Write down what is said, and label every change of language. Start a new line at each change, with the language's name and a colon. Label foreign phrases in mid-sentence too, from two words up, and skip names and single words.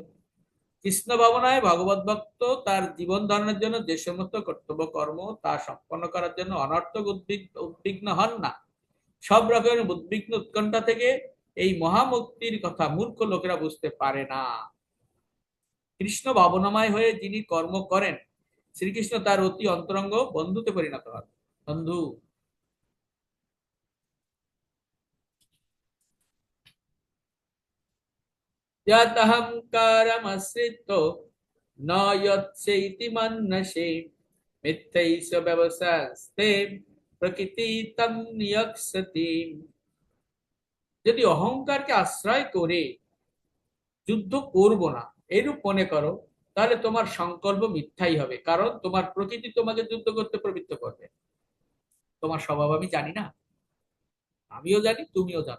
Bangla: কৃষ্ণ ভাবনায় ভগবত ভক্ত তার জীবন ধারণের জন্য যে সমস্ত কর্তব্য কর্ম তা সম্পন্ন করার জন্য অনর্থক উদ্বিগ্ন হন না। সব রকমের উদ্বিগ্ন উৎকণ্ঠা থেকে এই মহামুক্তির কথা মূর্খ লোকেরা বুঝতে পারে না। কৃষ্ণ ভাবনাময় হয়ে যিনি কর্ম করেন, শ্রীকৃষ্ণ তার অতি অন্তরঙ্গ বন্ধুতে পরিণত হন। বন্ধু,
Sanskrit: यदहंकारमश्रितो न यत्सेति मन्यसे मिथ्यैष व्यवसास्ते প্রকৃতি তং নিয়ক্ষতি।
Bangla: যদি অহংকারকে আশ্রয় করে যুদ্ধ করব না এরূপ মনে করো, তাহলে তোমার সংকল্প মিথ্যাই হবে, কারণ তোমার প্রকৃতি তোমাকে যুদ্ধ করতে প্রবৃত্ত করবে। তোমার স্বভাব আমি জানি না? আমিও জানি, তুমিও জানো।